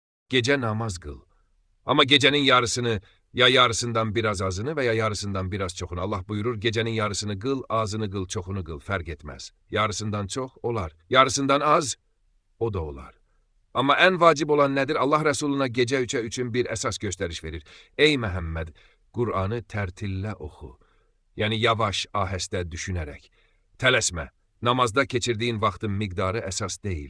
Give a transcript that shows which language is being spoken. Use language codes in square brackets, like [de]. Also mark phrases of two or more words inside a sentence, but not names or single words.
[tr] gece namaz kıl. Ama gecenin yarısını, ya yarısından biraz azını veya yarısından biraz çoxunu. Allah buyurur, gecenin yarısını kıl, azını kıl, çoxunu kıl, fark etmez. Yarısından çox olar, yarısından az, o da olar. [az] Amma ən vacib olan nədir? Allah Rəsuluna gecə üçün bir əsas göstəriş verir. Ey Məhəmməd, Qur'anı tərtillə oxu. Yəni yavaş, ahəstə düşünərək. Tələsmə, namazda keçirdiyin vaxtın miqdarı əsas deyil.